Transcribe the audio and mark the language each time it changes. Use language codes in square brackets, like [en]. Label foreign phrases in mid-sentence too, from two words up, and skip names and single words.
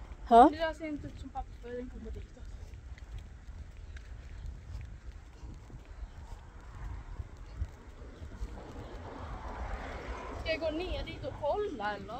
[tl] Ha? Hindi kasi yung touch yung papapaling ko ba dito? [sv] Ska jag gå ner dit och kolla eller?